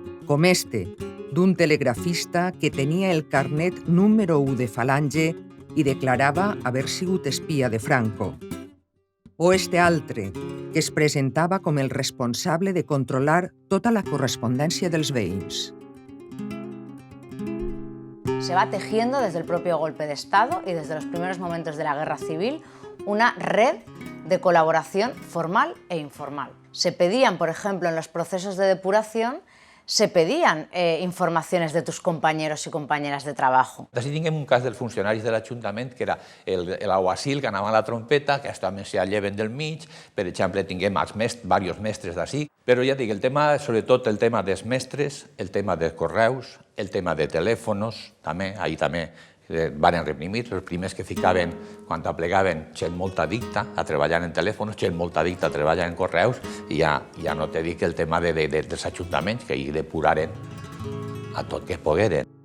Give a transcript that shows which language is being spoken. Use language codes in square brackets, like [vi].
[ca] Com d'un telegrafista que tenia el carnet número 1 de Falange i declarava haver sigut espia de Franco. O altre, que es presentava com el responsable de controlar tota la correspondència dels veïns. [es] Se va tejiendo desde el propio golpe de Estado y desde los primeros momentos de la Guerra Civil una red de colaboración formal e informal. Se pedían, por ejemplo, en los procesos de depuración, se pedían informaciones de tus compañeros y compañeras de trabajo. [ca] Així tinguem un cas dels funcionaris de l'Ajuntament, que era l'Aguasil, que anava a la trompeta, que també se lleven del mig. Per exemple, tinguem diversos mestres d'ací. Però ja dic, el tema, sobretot el tema dels mestres, el tema dels correus, el tema de telèfons, també, ahir també van reprimir, els primers que ficaven, quan aplegaven, gent molt addicta a treballar en telèfons, gent molt addicta a treballar en correus, i ja no te dic el tema dels ajuntaments, que hi depuraren a tot que pogueren.